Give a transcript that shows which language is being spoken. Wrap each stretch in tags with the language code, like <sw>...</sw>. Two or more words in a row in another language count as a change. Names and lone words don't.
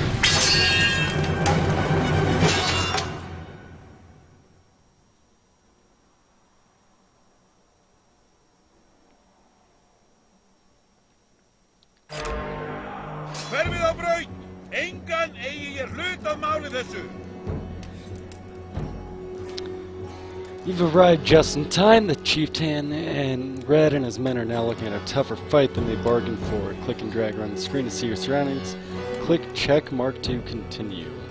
<is>Hverfið á braut! Engan eigi ég hlut af máli þessu!</is> <en>You've arrived just in time. The chieftain and Red and his men are now looking at a tougher fight than they bargained for. Click and drag around the screen to see your surroundings. Click check mark to continue.</en>